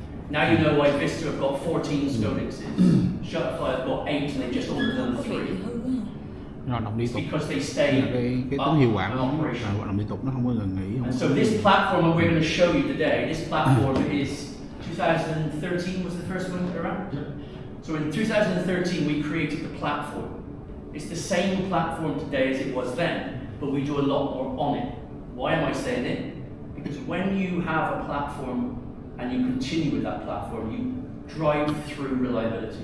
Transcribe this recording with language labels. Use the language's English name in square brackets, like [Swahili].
[English] Now you know why Vista have got 14 Scodixes, Shutterfly have got 8 and they've just only done 3. [Vietnamese] Hoạt động liên tục. [English] Because they stay [Vietnamese] cái tính hiệu quả của nó là hoạt động liên tục, nó không có ngừng nghỉ. [English] And so this platform that we're going to show you today, this platform is 2013 was the first one around? So in 2013 we created the platform. It's the same platform today as it was then, but we do a lot more on it. Why am I saying it? Because when you have a platform and you continue with that platform, you drive through reliability.